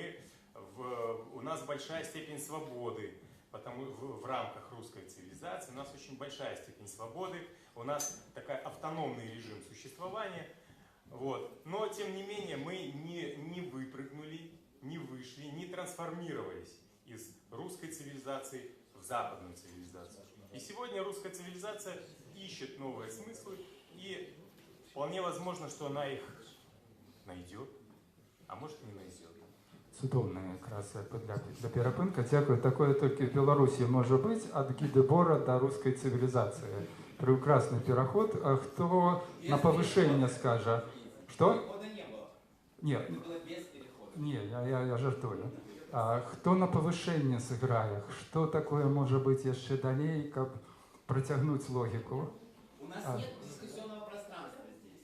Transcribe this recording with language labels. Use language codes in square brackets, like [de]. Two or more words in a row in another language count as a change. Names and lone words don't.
[ru] у нас большая степень свободы, потому в рамках русской цивилизации у нас очень большая степень свободы, у нас такой автономный режим существования, но тем не менее мы не выпрыгнули, не вышли, не трансформировались из русской цивилизации в западную цивилизацию. И сегодня русская цивилизация ищет новые смыслы, и вполне возможно, что она их найдет, а может не найдет. [be] цудоўна якраз для перапынка. Дзякую. Такое толькі в Беларусі можа быць ад гідебора да рускай цывілізацыі. [ru] Прекрасный пераход. А кто на повышение скажет? Что? Нет. [be] Не, я жартую. [ru] А кто на повышение сыграе? Что такое может быть еще далей, как протягнуть логику? У нас нет дискуссионного пространства здесь.